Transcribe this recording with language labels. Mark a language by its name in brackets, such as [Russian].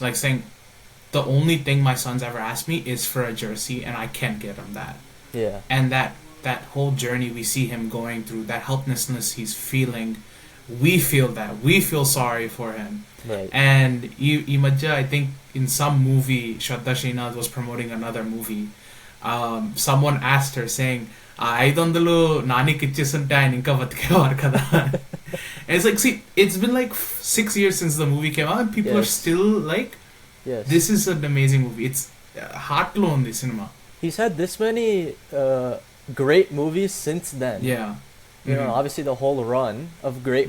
[English] like saying, the only thing my son's ever asked me is for a jersey, and I can't get him that. Yeah. And that whole journey we see him going through, that helplessness he's feeling, we feel that. We feel sorry for him. Right. And I think in some movie, Shraddha Srinath was promoting another movie. Someone asked her saying, [Telugu] "500 నానికి ఇచ్చేస్తుంటే ఆయన ఇంకా బతికేవారు కదా." [English] And it's like, see, it's been like 6 years since the movie came out, and people are Yes. still like, Yes. this is an amazing movie. It's heart low on the cinema. He's had this many great movies since then. Yeah. Obviously the whole run of great